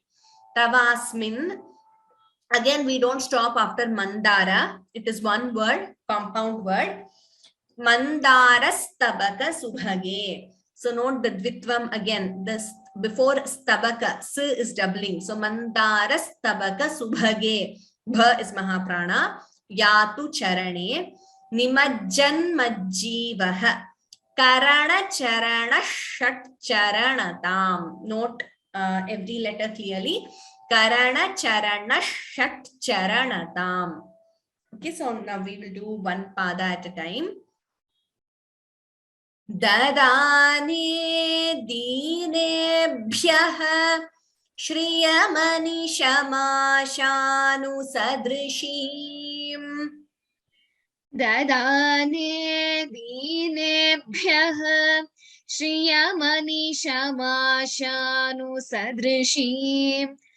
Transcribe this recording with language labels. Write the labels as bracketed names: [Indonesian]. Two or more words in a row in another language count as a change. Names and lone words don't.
[Sanskrit] तवास्मिन्. [English] Again, we don't stop after Mandara. It is one word, compound word. [Sanskrit] मन्दारस्तबक सुभगे. [English] So note the Dvitvam again. This before Stabaka, S is doubling. So [Sanskrit] मन्दारस्तबक सुभगे. [English] Bha is Mahaprana. [Sanskrit] यतु चरणे। निमज्जन् मज्जीवः. करण चरण षट्चरणताम्. [English] Note every letter clearly. [Sanskrit] करण चरण षट्चरणताम्. [English] Okay, so now we will do one pada at a time. [Sanskrit] ददाने दीनेभ्यः श्रियमनिशमाशानुसदृशीम्. ददाने दीनेभ्यः श्रियमनिशमाशानुसदृशीम्.